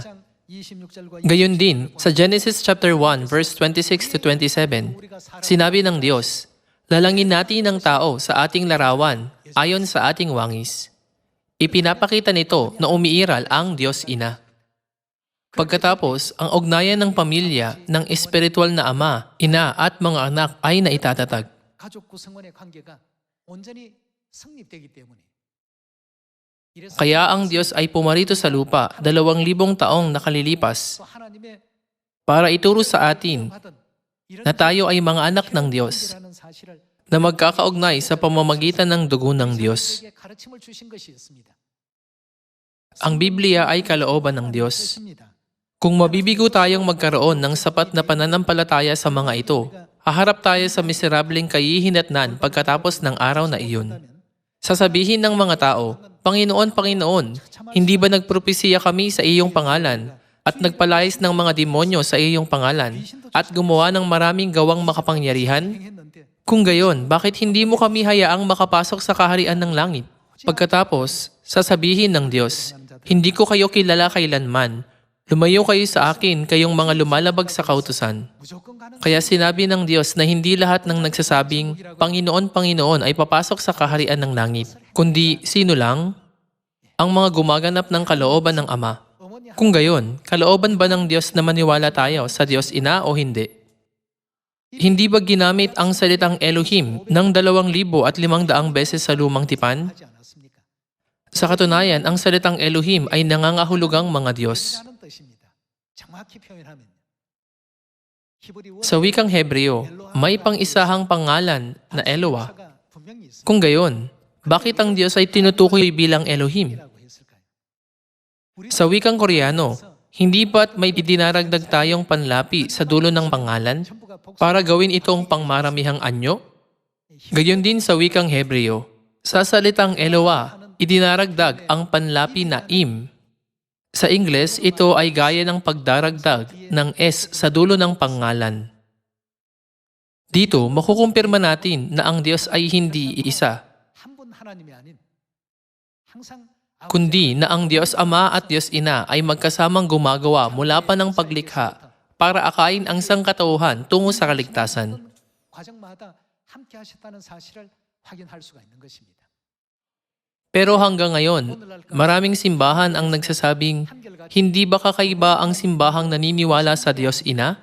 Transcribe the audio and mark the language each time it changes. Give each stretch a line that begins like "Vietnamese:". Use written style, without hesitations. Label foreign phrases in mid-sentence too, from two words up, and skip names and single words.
Filipino: Gayon din, sa Genesis
English: chapter 1 verse 26 to 27,
Filipino: sinabi ng Diyos, lalangin natin ang tao sa ating larawan ayon sa ating wangis. Ipinapakita nito na umiiral ang Diyos Ina. Pagkatapos, ang ugnayan ng pamilya ng espiritual na ama, ina at mga anak ay naitatatag.
Korean: 가족 구성원의 관계가 온전히 성립되기 때문에
Filipino: Kaya ang Diyos ay pumarito sa lupa 2,000 taong nakalilipas
Korean: 하나님의
Filipino: para ituro sa atin na tayo ay mga anak ng Diyos
Korean: 라는 사실을
Filipino: na magkakaugnay sa pamamagitan ng dugo ng Diyos.
Korean: 우리에게 가르침을 주신 것이었습니다.
Filipino: Ang Biblia ay kalooban ng Diyos.
Korean: 것입니다.
Filipino: Kung mabibigo tayong magkaroon ng sapat na pananampalataya sa mga ito, haharap tayo sa miserableng kahihinatnan pagkatapos ng araw na iyon. Sasabihin ng mga tao, Panginoon, Panginoon, hindi ba nagpropesiya kami sa iyong pangalan at nagpalayas ng mga demonyo sa iyong pangalan at gumawa ng maraming gawang makapangyarihan?
Korean: 행했는데
Filipino: Kung gayon, bakit hindi mo kami hayaang makapasok sa kaharian ng langit? Pagkatapos, sasabihin ng Diyos, hindi ko kayo kilala kailanman. Lumayo kayo sa akin, kayong mga lumalabag sa kautusan.
Korean: 무조건 가는
Filipino: Kaya sinabi ng Diyos na hindi lahat ng nagsasabing, Panginoon, Panginoon ay papasok sa kaharian ng langit, kundi sino lang? Ang mga gumaganap ng kalooban ng Ama.
Korean: 어머니
Filipino: Kung gayon, kalooban ba ng Diyos na maniwala tayo sa Diyos Ina o hindi? Hindi ba ginamit ang salitang Elohim ng 2,500 beses sa lumang tipan?
Korean: 하지 않았습니까?
Filipino: Sa katunayan, ang salitang Elohim ay nangangahulugang mga Diyos.
Korean: 라는 뜻입니다. 정확히 표현하면
Filipino: Sa wikang Hebreo, may pang-isahang pangalan na Eloah. Kung gayon, bakit ang Diyos ay tinutukoy bilang Elohim? Sa wikang Koreano, hindi ba't may idinaragdag tayong panlapi sa dulo ng pangalan para gawin itong pangmaramihang anyo? Gayon din sa wikang Hebreo, sa salitang Eloah, idinaragdag ang panlapi na im. Sa Ingles, ito ay gaya ng pagdaragdag ng S sa dulo ng pangalan. Dito, makukumpirma natin na ang Diyos ay hindi iisa,
Korean: 한분 하나님이 아닌 항상
Filipino: kundi na ang Diyos Ama at Diyos Ina ay magkasamang gumagawa mula pa ng paglikha para akayin ang sangkatauhan tungo sa kaligtasan.
Korean: 과정마다 함께 하셨다는 사실을 확인할 수가 있는 것입니다.
Filipino: Pero hanggang ngayon, maraming simbahan ang nagsasabing, hindi ba kakaiba ang simbahang naniniwala sa Diyos Ina?